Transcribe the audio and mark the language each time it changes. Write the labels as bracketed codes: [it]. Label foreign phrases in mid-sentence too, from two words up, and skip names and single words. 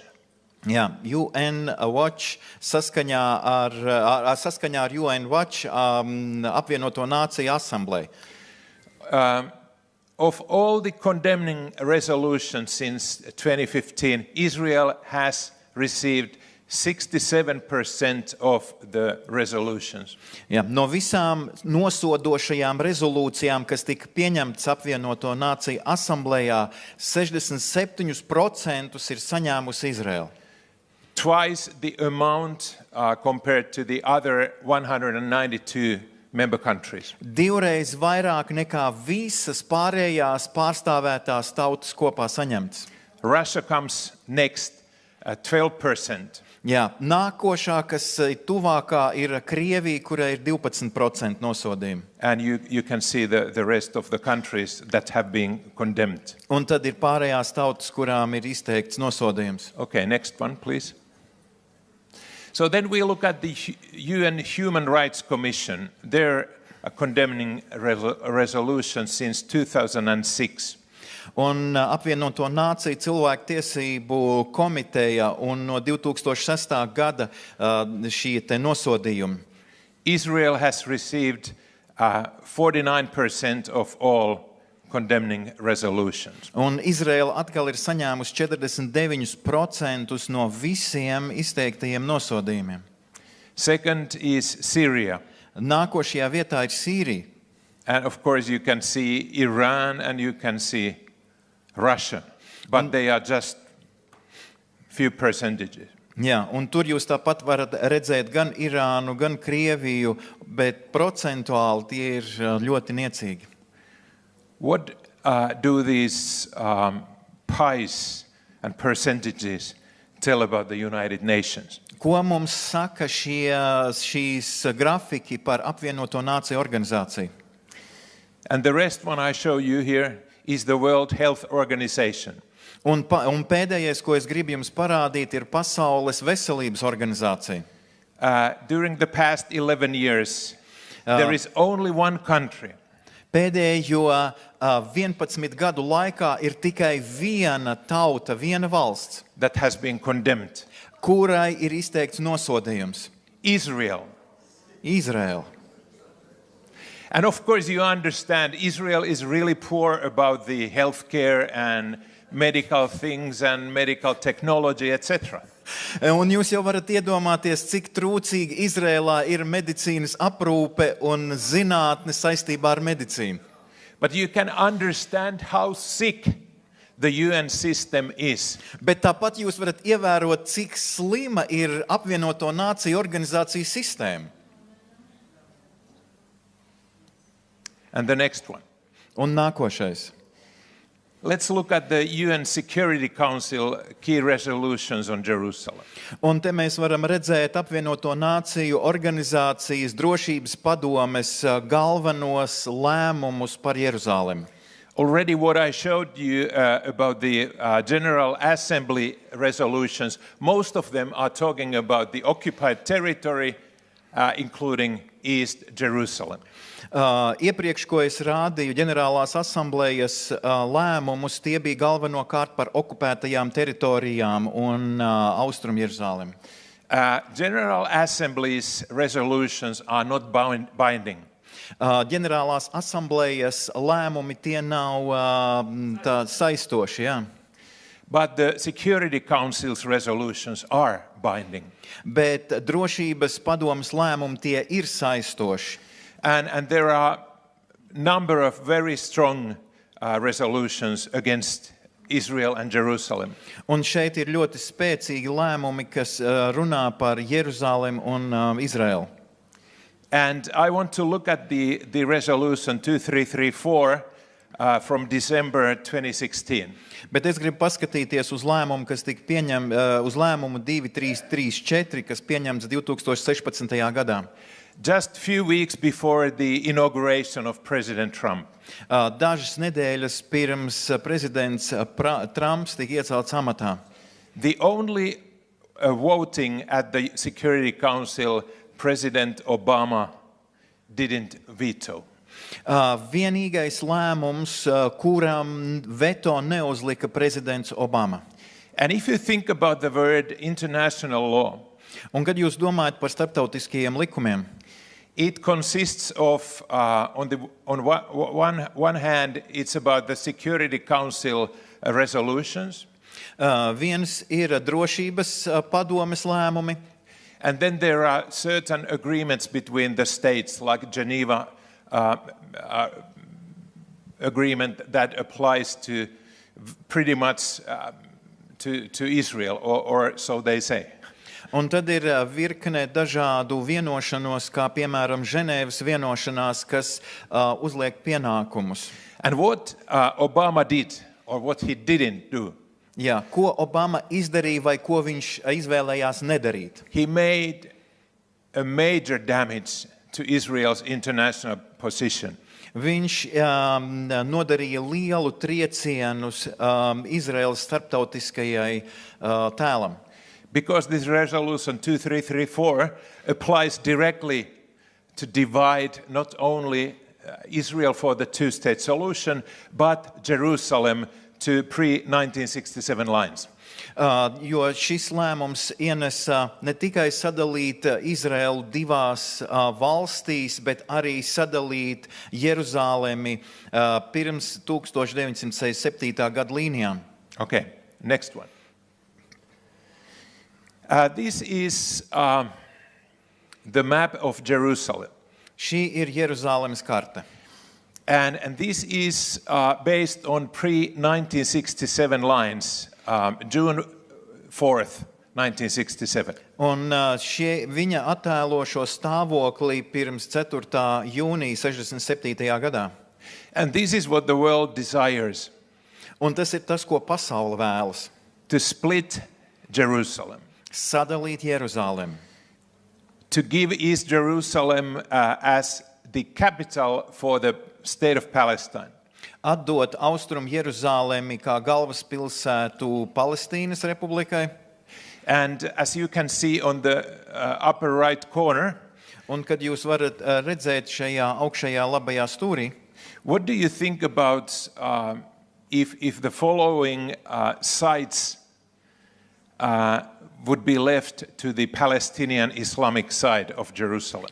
[lv] Jā, UN Watch saskaņā ar UN Watch apvienoto nāciju asamblēju. [en] Of all the condemning resolutions since 2015, Israel has received 67% of the resolutions. [lv] Jā, no visām nosodošajām rezolūcijām, kas tika pieņemtas apvienoto nāciju asamblējā, 67% ir saņēmusi Izraela. [en] Twice the amount compared to the other 192 member countries. [lv] Divreiz vairāk nekā visas pārējās pārstāvētās tautas kopā saņemtas. [en] Russia comes next at 12%. [lv] Jā, nākošā, kas tuvākā, ir Krievija, kurai ir 12% nosodījumi. [en] And you can see the rest of the countries that have been condemned. [lv] Un tad ir pārējās tautas, kurām ir izteikts nosodījums. [en] Okay, next one, please. So then we look at the UN Human Rights Commission. Their condemning resolution since 2006. [lv] Un apvienoto nāciju cilvēku tiesību komiteja un no 2006. Gada šī te nosodījumi. [en] Israel has received 49% of all condemning resolutions. [lv] Un Izraela atkal ir saņēmusi 49% no visiem izteiktajiem nosodījumiem. [en] Second is Syria. [lv] Nākošajā vietā ir Sīrija. [en] And of course you can see Iran and you can see Russia, but they are just few percentages. [lv] Jā, un tur jūs tāpat varat redzēt gan Irānu, gan Krieviju, bet procentuāli tie ir ļoti niecīgi. [en] What do these pies and percentages tell about the United Nations? [lv] Ko mums saka šīs grafiki par apvienoto nāciju organizāciju? [en] And the rest one I show you here is the World Health Organization. [lv] Un pēdējais, ko es gribu jums parādīt, ir Pasaules veselības organizācija. [en] During the past 11 years, there is only one country [lv] Pēdējo 11 gadu laikā ir tikai viena tauta, viena valsts, [en] that has been condemned. [lv] kurai ir izteikts nosodījums - Israel. Izraela. [en] And of course you understand Israel is really poor about the healthcare and medical things and medical technology, etc. [lv] Un jūs jau varat iedomāties, cik trūcīgi Izrēlā ir medicīnas aprūpe un zinātne saistībā ar medicīnu. [en] But you can understand how sick the UN system is. [lv] Bet tāpat jūs varat ievērot, cik slima ir apvienoto nāciju organizāciju sistēma. [en] And the next one. [lv] Un nākošais. [en] Let's look at the UN Security Council key resolutions on Jerusalem. [lv] Un te mēs varam redzēt apvienoto nāciju organizācijas drošības padomes galvenos lēmumus par Jeruzalemi. [en] Already what I showed you about the General Assembly resolutions, most of them are talking about the occupied territory, including East Jerusalem. [lv] Iepriekš, ko es rādīju ģenerālās asamblējas lēmumus, tie bija galvenokārt par okupētajām teritorijām un Austrum Jeruzalemi. [en] General Assembly's resolutions are not binding. [lv] Ģenerālās asamblējas lēmumi tie nav saistoši, jā. [en] But the Security Council's resolutions are binding. [lv] Bet drošības padomes lēmumi tie ir saistoši. [en] And there are a number of very strong resolutions against Israel and Jerusalem. [lv] Un šeit ir ļoti spēcīgi lēmumi, kas runā par Jeruzalemi un Izraelu. [en] And I want to look at the resolution 2334 from December 2016. [lv] Bet es gribu paskatīties uz lēmumu, kas tika uz lēmumu 2334, kas pieņemts 2016. gadā. [en] Just a few weeks before the inauguration of President Trump. [lv] Dažas nedēļas pirms prezidents Trumps tika iecelts amatā. [en] The only voting at the Security Council, President Obama didn't veto. [lv] Vienīgais lēmums, kuram veto neuzlika prezidents Obama. [en] And if you think about the word international law, [lv] Un kad jūs domājat par starptautiskajiem likumiem, [en] it consists of, on one hand, it's about the Security Council resolutions. [lv] Viens ir drošības padomes lēmumi, [en] And then there are certain agreements between the states, like Geneva agreement that applies to pretty much to Israel, or so they say. [lv] un tad ir virkne dažādu vienošanos, kā piemēram Ženēvas vienošanās, kas uzliek pienākumus. [en] And what Obama did, or what he didn't do, [lv] Jā, ko Obama izdarīja vai ko viņš izvēlējās nedarīt? [en] he made a major damage to Israel's international position. [lv] Viņš nodarīja lielu triecienus Izraēlas starptautiskajai tēlam. [en] Because this resolution 2334 applies directly to divide not only Israel for the two-state solution, but Jerusalem to pre-1967 lines. [lv] Jo šis lēmums ienesa ne tikai sadalīt Izraelu divās valstīs, bet arī sadalīt Jeruzālemi pirms 1967. Gada līnijām. [en] Okay, next one. This is the map of Jerusalem. [lv] Šī ir Jeruzālemes karte. [en] And this is based on pre-1967 lines, June 4th, 1967. [lv] Un viņa attēlo šo stāvokli pirms 4. jūnija 67. gadā. [en] And this is what the world desires, [lv] Un tas ir tas, ko pasaule vēlas. [en] to split Jerusalem, [lv] Sadalīt Jeruzālemi. [en] to give East Jerusalem as the capital for the state of Palestine. [lv] Atdot Austrum Jeruzālemi kā galvaspilsētu Palestīnas republikai. [en] And as you can see on the upper right corner, [lv] Un kad jūs varat redzēt šajā augšējā labajā stūrī, [en] what do you think about if the following sites would be left to the Palestinian Islamic side of Jerusalem?